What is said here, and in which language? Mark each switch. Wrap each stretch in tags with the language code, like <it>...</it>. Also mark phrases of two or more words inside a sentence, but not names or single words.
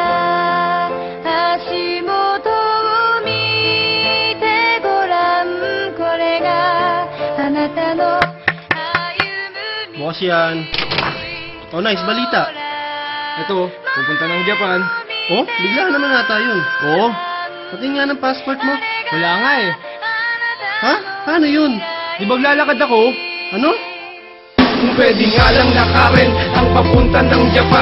<ja>足元を見てごらん、これがあなたの歩む道。</ja> <tl>Bukas yan. Oh, nice. Balita. Ito, pupunta ng Japan. Oh, bigla naman nata yun. Oo, Pati nga ng passport mo. wala nga eh. Ha? Paano yun? Di ba maglalakad ako? Ano? Kung pwede nga lang lakarin ang papunta ng Japan.</tl>